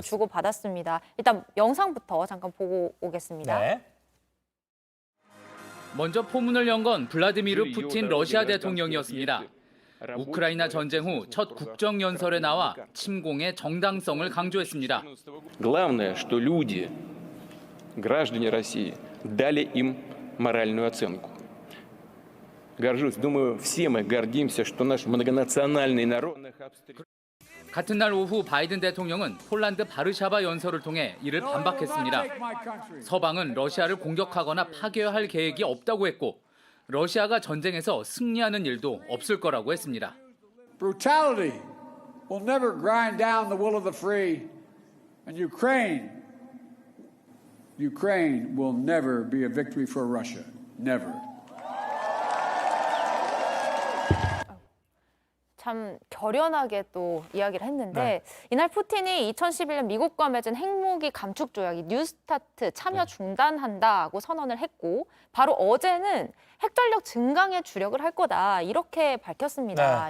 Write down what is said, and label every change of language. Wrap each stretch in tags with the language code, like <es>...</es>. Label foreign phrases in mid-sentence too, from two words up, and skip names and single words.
<ko>주고받았습니다. 일단 영상부터 잠깐 보고 오겠습니다. 네. 먼저 포문을 연 건 블라디미르 푸틴 러시아 대통령이었습니다. 우크라이나 전쟁 후 첫 국정연설에 나와 침공의 정당성을 강조했습니다.</ko> <ru>Главное, что люди, граждане России, дали им моральную оценку. Горжусь, думаю, все мы гордимся, что наш многонациональный народ...</ru> <ko>같은 날 오후 바이든 대통령은 폴란드 바르샤바 연설을 통해 이를 반박했습니다. 서방은 러시아를 공격하거나 파괴할 계획이 없다고 했고 러시아가 전쟁에서 승리하는 일도 없을 거라고 했습니다.</ko> <en>Brutality will never grind down the will of the free, and Ukraine will never be a victory for Russia. Never.</en> <ko>참 결연하게 또 이야기를 했는데 네. 이날 푸틴이 2011년 미국과 맺은 핵무기 감축 조약이 뉴스타트 참여 중단한다고 선언을 했고 바로 어제는 핵전력 증강에 주력을 할 거다 이렇게 밝혔습니다.</ko>